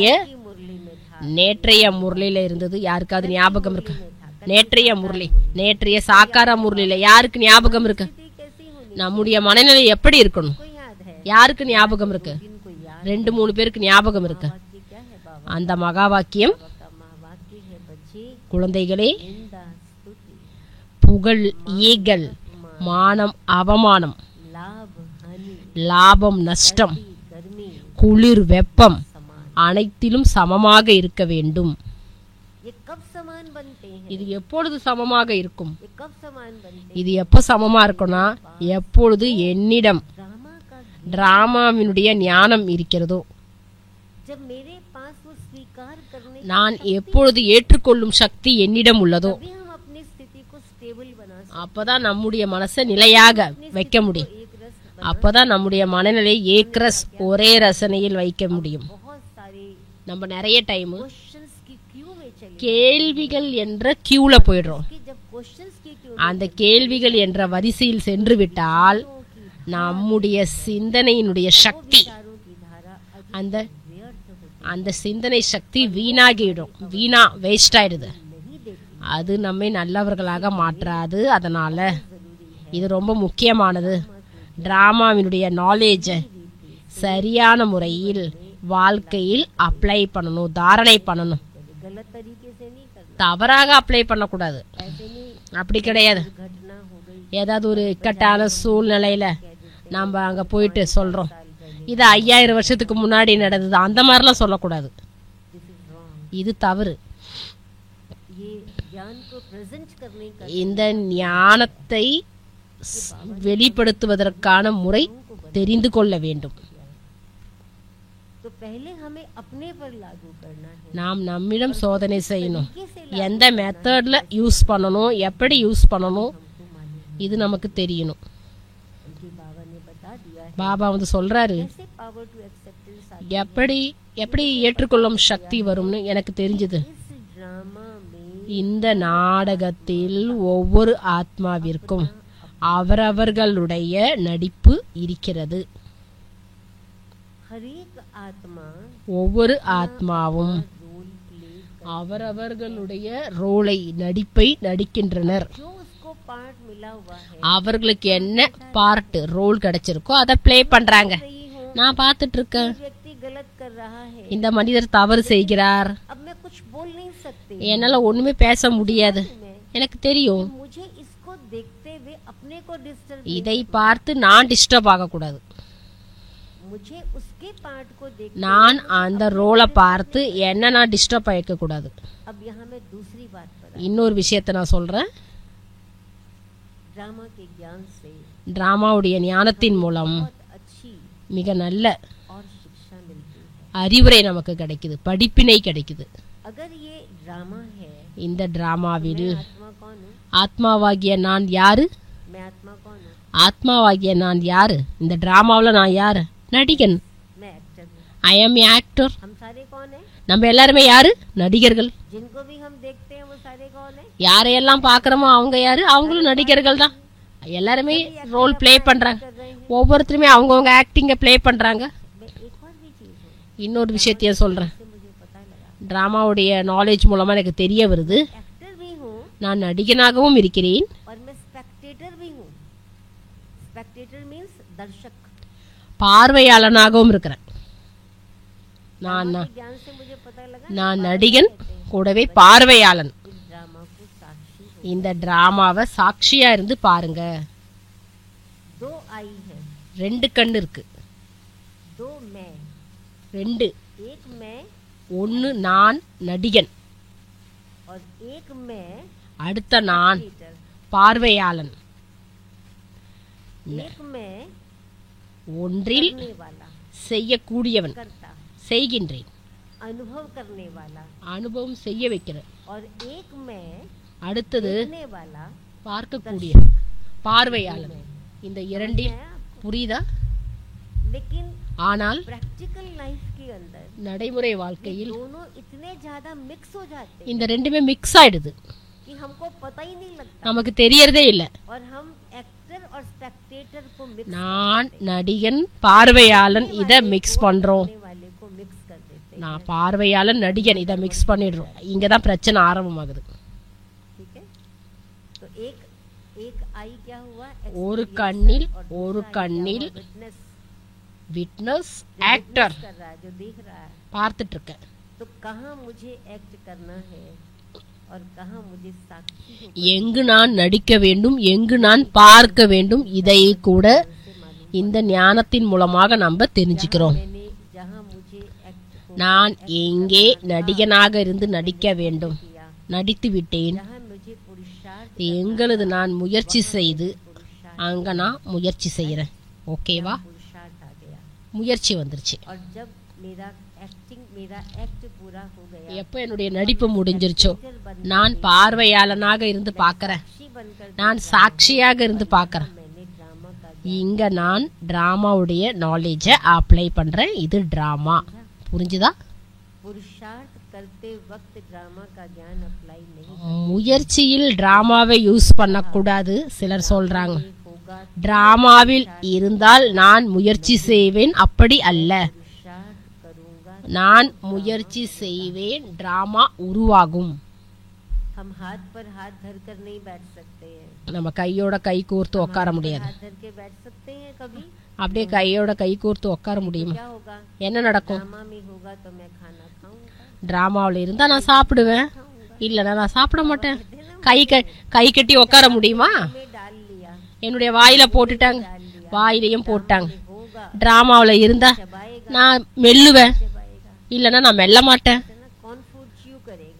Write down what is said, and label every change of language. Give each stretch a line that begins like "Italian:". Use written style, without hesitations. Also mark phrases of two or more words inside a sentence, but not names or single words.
Hindi: की मुरली में था,
Tamil: நேற்றைய முரளியில இருந்தது. யாருக்காவது ஞாபகம் இருக்கு? நேற்றைய சாக்கார முரளியில யாருக்கு ஞாபகம் இருக்கு?
Hindi: स्थिति कैसी होनी,
Tamil: நம்முடைய மனநிலை எப்படி இருக்கணும்?
Hindi: को याद है?
Tamil: யாருக்கு ஞாபகம் இருக்கு?
Hindi: इनको याद
Tamil: 2-3 பேருக்கு ஞாபகம் இருக்கு.
Hindi: वाक्य क्या है? बाबा
Tamil: அந்த மகா வாக்கியம்,
Hindi: का महावाक्य है, बच्चे
Tamil: குழந்தைகளே,
Hindi: निंदा स्तुति
Tamil: புகழ் ஈகல், மானம் அவமானம்,
Hindi: लाभ हानि
Tamil: லாபம் நஷ்டம்,
Hindi: गर्मी
Tamil: குளிர் வெப்பம்
Hindi: समान,
Tamil: அனைத்திலும் சமமாக இருக்க வேண்டும்.
Hindi: ये कब समान बनते हैं?
Tamil: இது எப்பொழுது சமமாக இருக்கும்?
Hindi: ये कब समान बनते
Tamil: இது எப்ப சமமா இருக்கும்னா எப்பொழுது என்னிடம்
Hindi: हैं? ड्रामा का
Tamil: டிராமாவினுடைய ஞானம் இருக்கிறதோ,
Hindi: जब मेरे पास वो स्वीकार करने
Tamil: நான் எப்பொழுது ஏற்றுக்கொள்ளும் சக்தி என்னிடம் உள்ளதோ
Hindi: तभी हम अपनी स्थिति को स्टेबल बना सकते
Tamil: அப்பதான் நம்முடைய மனசை நிலையாக வைக்க முடியும்.
Hindi: हैं। एक रस
Tamil: அப்பதான் நம்முடைய மனநிலை ஏக்ரஸ் ஒரே ரசனையில் வைக்க முடியும்.
Hindi: बहुत सारे
Tamil: நம்ம நிறைய டைம்
Hindi: क्वेश्चंस की क्यू में चले
Tamil: கேள்விகள் என்ற கியூல போயிடுறோம்.
Hindi: कि जब क्वेश्चंस की क्यू
Tamil: அந்த கேள்விகள் என்ற வரிசையில் சென்று விட்டால் நம்முடைய சிந்தனையினுடைய சக்தி,
Hindi: विचारों की धारा अधिक
Tamil: அந்த
Hindi: व्यर्थ होती
Tamil: அந்த சிந்தனை சக்தி வீணாகிடும். வேஸ்ட் ஆயிடுது.
Hindi: नहीं देती।
Tamil: அது நம்மை நல்லவர்களாக மாற்றாது. அதனால இது ரொம்ப முக்கியமானது. டிராமாவினுடைய நாலேஜை சரியான முறையில் வாழ்க்கையில் அப்ளை பண்ணணும், தாரணை பண்ணணும்.
Hindi: गलत तरीके से नहीं करना,
Tamil: தவறாக அப்ளை பண்ணக்கூடாது.
Hindi: ऐसे नहीं
Tamil: அப்படி கிடையாது.
Hindi: घटना हो गई
Tamil: ஏதாவது ஒரு இக்கட்டான சூழ்நிலையில நாம அங்க போயிட்டு சொல்றோம் இது 5000 வருஷத்துக்கு முன்னாடி நடந்தது, அந்த மாதிரிலாம் சொல்லக்கூடாது.
English: this is wrong.
Tamil: இது தவறு.
Hindi: ये ज्ञान को प्रेजेंट करने का
Tamil: இந்த ஞானத்தை வெளிப்படுத்துவதற்கான முறை தெரிந்து கொள்ள வேண்டும்.
Hindi: तो पहले हमें अपने पर लागू करना है।
Tamil: நாம் நம்மிடம் சோதனை செய்யணும்.
Hindi: कैसे
Tamil: எந்த மெத்தட்ல யூஸ் பண்ணணும், எப்படி யூஸ் பண்ணணும்,
Hindi: हमको मालूम
Tamil: இது நமக்கு தெரியணும்.
Hindi: है। उनके बाबा ने बता दिया है
Tamil: பாபா வந்து சொல்றாரு,
Hindi: कैसे
English: power to acceptance
Tamil: எப்படி எப்படி ஏற்றுக்கொள்ளும் சக்தி வரும்னு எனக்கு தெரிஞ்சது.
Hindi: इस ड्रामा में
Tamil: இந்த நாடகத்தில் ஒவ்வொரு ஆத்மாவிற்கும் அவரவர்களுடைய நடிப்பு இருக்கிறது.
Hindi: हर एक आत्मा
Tamil: ஒவ்வொரு ஆத்மாவும்
English: role play
Tamil: அவரவர்களுடைய ரோலை நடிப்பை நடிக்கின்றனர்.
Hindi: जो उसको पार्ट मिला हुआ है
Tamil: அவர்களுக்கு என்ன
English: part role
Tamil: கிடைச்சிருக்கோ அதை ப்ளே பண்றாங்க.
Hindi: रही हूँ।
Tamil: நான் பார்த்துட்டு இருக்கேன்,
Hindi: व्यक्ति गलत कर रहा है,
Tamil: இந்த மனிதர் தவறு செய்கிறார்,
Hindi: अब मैं कुछ बोल नहीं सकती।
Tamil: என்னால ஒண்ணுமே பேச முடியாது. எனக்கு தெரியும்,
Hindi: मुझे इसको देखते हुए अपने को डिस्टर्ब,
Tamil: இதை பார்த்து நான் டிஸ்டர்ப் ஆகக்கூடாது.
Hindi: मुझे उसके पार्ट को देख।
Tamil: நான் அந்த ரோலை பார்த்து என்ன நான் டிஸ்டர்ப் ஆயிருக்க கூடாது.
Hindi: अब यहाँ मैं दूसरी बात पर
Tamil: இன்னொரு விஷயத்தை நான் சொல்றேன்.
Hindi: ड्रामा के ज्ञान से
Tamil: டிராமாவுடைய ஞானத்தின் மூலம்
Hindi: बहुत अच्छी
Tamil: மிக நல்ல
Hindi: और शिक्षा मिलती है।
Tamil: அறிவுரை நமக்கு கிடைக்குது, படிப்பினை கிடைக்குது.
Hindi: अगर ये ड्रामा है,
Tamil: இந்த டிராமாவில்
Hindi: आत्मा कौन हूँ?
Tamil: ஆத்மாவாகிய நான் யாரு?
Hindi: मैं आत्मा कौन हूँ?
Tamil: ஆத்மாவாகிய நான் யாரு? இந்த டிராமாவில் நான் யாரு? நடிகன்.
Hindi: मैं एक्टर हूँ।
English: I am actor.
Hindi: हम सारे कौन है?
Tamil: நம்ம எல்லாருமே யாரு? நடிகர்கள்.
Hindi: जिनको भी हम देखते हैं वो सारे कौन है?
Tamil: யாரையெல்லாம் பார்க்கறோமோ அவங்க யாரு? அவங்களும் நடிகர்கள் தான். எல்லாருமே
English: role play
Tamil: பண்றாங்க.
Hindi: कर रहे हैं।
Tamil: ஒவ்வொருத்தருமே அவங்கவுங்க
English: acting play
Tamil: பண்றாங்க.
Hindi: मैं एक और भी चीज हूँ,
Tamil: இன்னொரு விஷயத்தையும் சொல்றேன்.
Hindi: इससे मुझे पता लगा।
Tamil: டிராமாவுடைய நாலேஜ் மூலமா எனக்கு தெரிய வருது,
Hindi: एक्टर भी हूँ,
Tamil: நான் நடிகனாகவும் இருக்கிறேன்
Hindi: और मैं स्पेक्टेटर भी हूँ।
English: spectator means
Hindi: दर्शक।
Tamil: பார்வையாளனாகவும் இருக்கிறேன் நான்
Hindi: ड्रामा के ज्ञान से मुझे पता लगा
Tamil: நான் நடிகன் கூடவே பார்வையாளன்
Hindi: इस ड्रामा को साक्षी हो।
Tamil: இந்த டிராமாவை சாட்சியா இருந்து பாருங்க
Hindi: 2 आई है,
Tamil: 2 கண் இருக்கு
Hindi: 2 मैं,
Tamil: 2
Hindi: एक मैं
Tamil: 1 நான் நடிகன்
Hindi: और एक मैं
Tamil: அடுத்த நான்
Hindi: स्पेक्टेटर।
Tamil: பார்வையாளன்
Hindi: एक मैं
Tamil: ஒன்றில்
Hindi: करने वाला,
Tamil: செய்யக்கூடியவன்
Hindi: करता,
Tamil: செய்கின்றேன்
Hindi: अनुभव करने वाला,
Tamil: அனுபவம் செய்ய வைக்கிறேன்
Hindi: और एक मैं
Tamil: அடுத்தது
Hindi: देखने वाला,
Tamil: பார்க்கக்கூடிய பார்வையாளன் இந்த இரண்டில்
Hindi: है आपको।
Tamil: புரியுதா
Hindi: लेकिन
Tamil: ஆனால்
English: practical life
Hindi: के अंदर
Tamil: நடைமுறை வாழ்க்கையில்
Hindi: दोनों इतने ज्यादा मिक्स हो जाते हैं
Tamil: இந்த ரெண்டுமே மிக்ஸ் ஆயிடுது
Hindi: कि हमको पता ही नहीं लगता,
Tamil: நமக்கு தெரியறதே இல்ல
Hindi: और हम एक्टर और स्पेक्टेटर को मिक्स
Tamil: நான் நடிகன் பார்வையாளன் இத மிக்ஸ் பண்றோம்
Hindi: करने वाले को मिक्स कर देते हैं।
Tamil: நான் பார்வையாளன் நடிகன் இத மிக்ஸ் பண்ணிடுறோம் இங்கதான் பிரச்சனை ஆரம்பமாகுது
Hindi: ठीक है, तो एक एक आई क्या हुआ,
Tamil: ஒரு கண்ணில் ஒரு கண்ணில்
Hindi: विटनेस
English: witness actor
Hindi: कर रहा है, जो देख रहा है।
Tamil: பார்த்துட்டு இருக்கேன்
Hindi: तो कहाँ मुझे एक्ट करना है और कहाँ मुझे साक्षी हो
Tamil: எங்கு நான் நடிக்க வேண்டும் எங்கு நான் பார்க்க வேண்டும் இதை கூட இந்த ஞானத்தின் மூலமாக நம்ம தெரிஞ்சுக்கிறோம்
Hindi: मैंने जहाँ मुझे एक्ट को
Tamil: நான் எங்கே நடிகனாக இருந்து நடிக்க வேண்டும்
Hindi: किया,
Tamil: நடித்து விட்டேன்
Hindi: जहाँ मुझे पुरुषार्थ
Tamil: எங்களது நான் முயற்சி செய்து
Hindi: पुरुषार्थ
Tamil: அங்க நான் முயற்சி செய்யறேன் ஓகேவா
Hindi: पुरुषार्थ आ गया।
Tamil: முயற்சி வந்துருச்சு
Hindi: और जब मेरा एक्ट पूरा हो गया,
Tamil: எப்ப என்னுடைய நடிப்பு முடிஞ்சிருச்சோ நான் பார்வையாளனாக இருந்து பார்க்கறேன்
Hindi: साक्षी बनकर
Tamil: நான் சாட்சியாக இருந்து பார்க்கறேன்
Hindi: मैंने ड्रामा का
Tamil: இங்க நான் டிராமாவுடைய நாலேஜ அப்ளை பண்றேன் இது டிராமா புரிஞ்சுதா
Hindi: पुरुषार्थ करते वक्त ड्रामा का ज्ञान अप्लाई नहीं
Tamil: முயற்சியில் டிராமாவை யூஸ் பண்ணக்கூடாது சிலர் சொல்றாங்க
Hindi: होगा।
Tamil: டிராமாவில் இருந்தால் நான் முயற்சி செய்வேன் அப்படி அல்ல
Hindi: पुरुषार्थ करूंगा।
Tamil: நான் முயற்சி செய்வேன் டிராமா உருவாகும்
Hindi: हम हाथ पर हाथ धर कर नहीं बैठ सकते हैं,
Tamil: நம்ம கையோட கை கோர்த்து உட்கார முடியாது
Hindi: हाथ धर के बैठ सकते हैं कभी,
Tamil: அப்படியே கையோட கை கோர்த்து உட்கார முடியுமா
Hindi: क्या होगा,
Tamil: என்ன நடக்கும்
Hindi: ड्रामा में होगा तो मैं खाना खाऊंगा,
Tamil: டிராமாவில் இருந்தா நான் சாப்பிடுவேன் இல்லைன்னா நான் சாப்பிட மாட்டேன் கை கட்டி உட்கார முடியுமா
Hindi: मैं डाल लिया,
Tamil: என்னுடைய வாயில போட்டுட்டாங்க வாயிலையும் போட்டாங்க
Hindi: होगा
Tamil: டிராமாவுல இருந்தா
Hindi: चबाएगा
Tamil: நான் மெல்லுவேன்
Hindi: चबाएगा,
Tamil: இல்லைன்னா நான் மெல்ல மாட்டேன்
Hindi: है ना, कौन
English: food chew
Hindi: करेगा,